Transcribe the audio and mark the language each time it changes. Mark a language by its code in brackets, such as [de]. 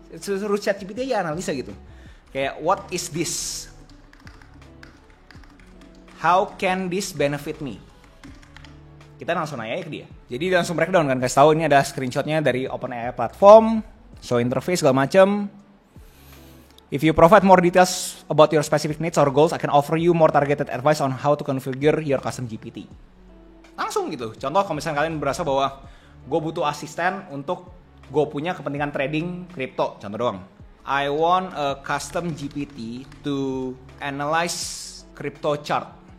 [id] Suruh ChatGPT aja analisa gitu. Kayak [en] what is this? How can this benefit me? [id] Kita langsung nanya ke dia. Jadi dia langsung breakdown kan, kasih tahu ini ada screenshotnya dari OpenAI platform, show interface segala macam. [en] If you provide more details about your specific needs or goals, I can offer you more targeted advice on how to configure your custom GPT. [id] Langsung gitu. Contoh kalau misalnya kalian berasa bahwa gue butuh asisten untuk gue punya kepentingan trading kripto, contoh doang. [en] I want a custom GPT to analyze crypto chart.